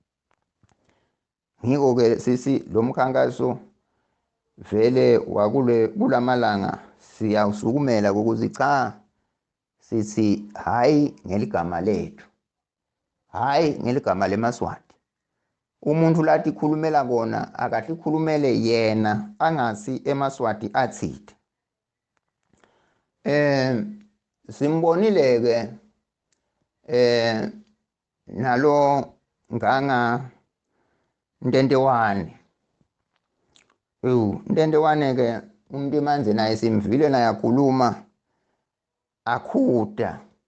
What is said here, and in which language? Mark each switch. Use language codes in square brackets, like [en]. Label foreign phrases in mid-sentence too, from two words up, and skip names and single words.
[ss] Ngiko ke sisi lo mkhankaso vele kulamalanga siyawusukumela ukuthi cha sithi hayi ngeligama lethu. Hayi ngeligama leMaswati. Umuntu lathi khulumela kona akahlikhulumele yena angasi Emaswati athide. Simbonile ke nalo nganga Ntentewane. Ntentewane ke umuntu manje naye simvile naye akhuluma akhuda.